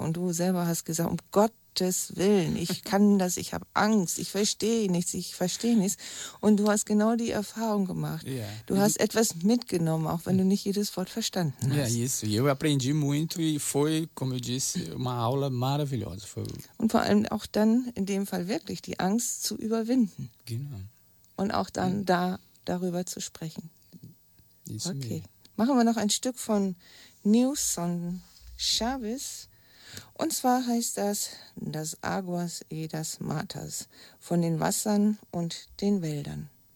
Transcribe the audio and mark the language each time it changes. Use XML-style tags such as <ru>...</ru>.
<de>Und du selber hast gesagt, um Gottes Willen, ich kann das, ich habe Angst, ich verstehe nichts. Und du hast genau die Erfahrung gemacht. Yeah. Du hast etwas mitgenommen, auch wenn du nicht jedes Wort verstanden hast. Ja,</de> <pt>isso. Eu aprendi muito e foi, como eu disse, uma aula maravilhosa.</pt> <de>Und vor allem auch dann in dem Fall wirklich die Angst zu überwinden. Genau. Und auch dann darüber zu sprechen.</de> <pt>Isso okay, mesmo.</pt> <de>Machen wir noch ein Stück von Nilson Chaves. Und zwar heißt das Das Águas e das Matas, von den Wassern und den Wäldern.</de>